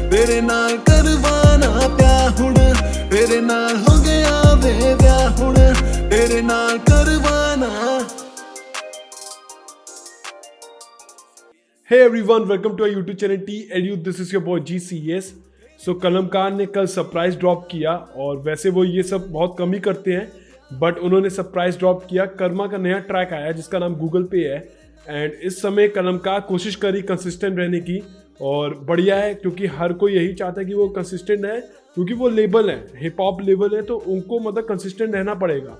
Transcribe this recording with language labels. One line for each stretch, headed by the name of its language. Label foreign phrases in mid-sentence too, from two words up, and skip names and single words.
Punjabi: ਤੇਰੇ ਨਾਲ ਕਰਵਾਣਾ ਪਿਆਰ ਹੁਣ, ਤੇਰੇ ਨਾਲ ਹੋ ਗਿਆ ਵੇ ਬਿਆਹ ਹੁਣ, ਤੇਰੇ ਨਾਲ ਕਰਵਾਣਾ।
English: Hey everyone, welcome to our YouTube channel T Edu. This is your boy GCS.
Hindi: So कलमकार ने कल
English: surprise drop
Hindi: किया और वैसे वो ये सब बहुत कम ही करते हैं बट उन्होंने
English: surprise drop
Hindi: किया। कर्मा का नया ट्रैक आया जिसका नाम गूगल पे है एंड इस समय कलमकार कोशिश करी कंसिस्टेंट रहने की और बढ़िया है क्योंकि हर कोई यही चाहता है कि वो कंसिस्टेंट है क्योंकि वो लेबल है,
English: hip hop label
Hindi: है तो उनको मतलब कंसिस्टेंट रहना पड़ेगा।